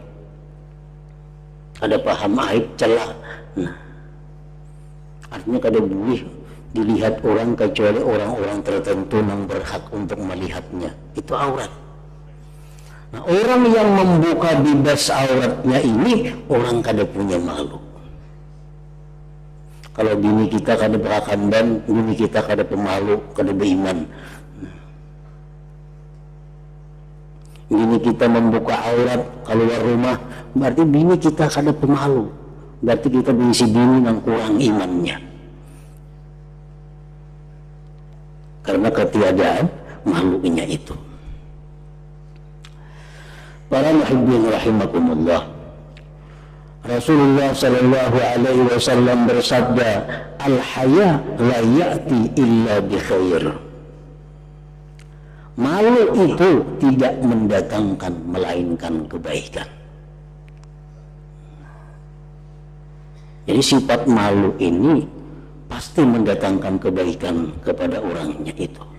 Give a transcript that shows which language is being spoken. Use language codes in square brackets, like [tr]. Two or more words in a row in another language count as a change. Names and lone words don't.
[id] Ada paham aib, celah. Nah, artinya kada boleh dilihat orang kecuali orang-orang tertentu yang berhak untuk melihatnya. Itu aurat. Nah, orang yang membuka bebas auratnya ini orang kada punya malu. Kalau bini kita kada berakandan, bini kita kada pemalu, kada beriman. Bini kita membuka aurat keluar rumah, berarti bini kita kada pemalu. Berarti kita berisi bini yang kurang imannya. Karena ketiadaan malunya itu. [ar] Para المحبين رحمكم الله, رسول الله صلى الله عليه وسلم bersabda, الحياء لا يأتي إلا بخير. [id] Malu itu tidak mendatangkan melainkan kebaikan. Jadi sifat malu ini pasti mendatangkan kebaikan kepada orangnya itu.